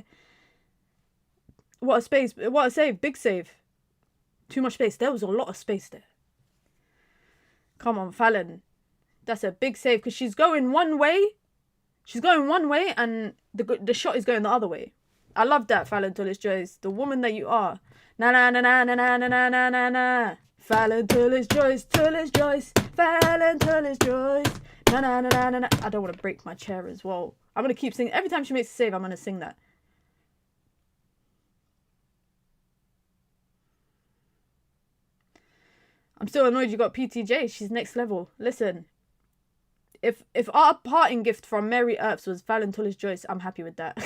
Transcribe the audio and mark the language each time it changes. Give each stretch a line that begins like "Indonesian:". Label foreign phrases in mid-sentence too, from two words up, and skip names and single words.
English: What a space! What a save! Big save. Too much space. There was a lot of space there. Come on, Fallon. That's a big save because she's going one way. She's going one way, and the shot is going the other way. I love that, Fallon Tullis Joyce, the woman that you are. Na na na na na na na na na na na. Fallon Tullis Joyce, Tullis Joyce, Fallon Tullis Joyce. Na na na na na na. I don't want to break my chair as well. I'm gonna keep singing every time she makes a save. I'm gonna sing that. I'm still annoyed you got PTJ. She's next level. Listen, if our parting gift from Mary Earps was Fallon Tullis Joyce, I'm happy with that.